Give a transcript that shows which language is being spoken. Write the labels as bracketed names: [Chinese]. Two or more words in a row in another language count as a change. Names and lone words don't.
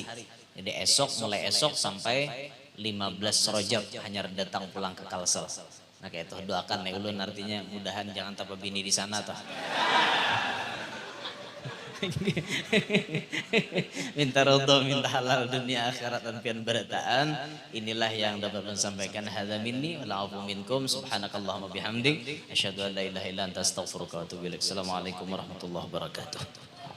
[Banjar] Jadi mulai esok sampai 15 Rajab hanya datang pulang ke Kalsel. Nah kayak itu doakan ya ulun artinya mudahan jangan tanpa bini di sana toh. Minta ridho, minta halal dunia akhirat dan pian berataan. [Indonesian] Inilah yang dapat saya sampaikan. [Arabic] هذا مني والعفو منكم. سبحانك اللهم بحمدك أشهد أن لا إله إلا أنت أستغفرك وأتوب إليك. السلام عليكم ورحمة الله وبركاته.